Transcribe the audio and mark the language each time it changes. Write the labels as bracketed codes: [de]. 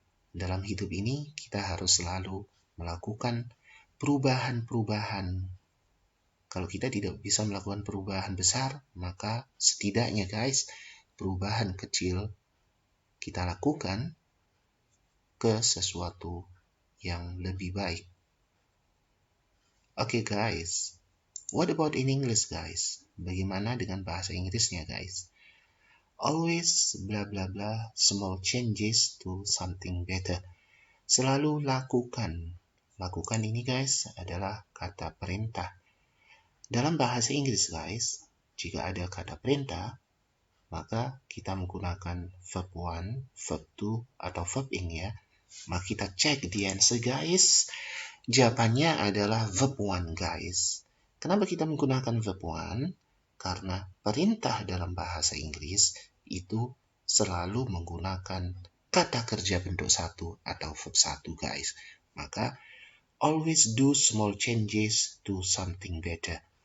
[id] Dalam hidup ini kita harus selalu melakukan perubahan-perubahan. Kalau kita tidak bisa melakukan perubahan besar, maka setidaknya guys, perubahan kecil kita lakukan ke sesuatu yang lebih baik. [en] Oke guys, what about in English guys? [id] Bagaimana dengan bahasa Inggrisnya guys? [en] Always bla bla bla, small changes to something better. [id] Selalu lakukan. Lakukan ini guys adalah kata perintah. Dalam bahasa Inggris guys, jika ada kata perintah, maka kita menggunakan verb 1, verb 2, atau verb ing ya. Maka kita cek di answer guys. Jawabannya adalah verb 1 guys. Kenapa kita menggunakan verb 1? Karena perintah dalam bahasa Inggris itu selalu menggunakan kata kerja bentuk 1 atau verb 1 guys. Maka [en] always do small changes to something better.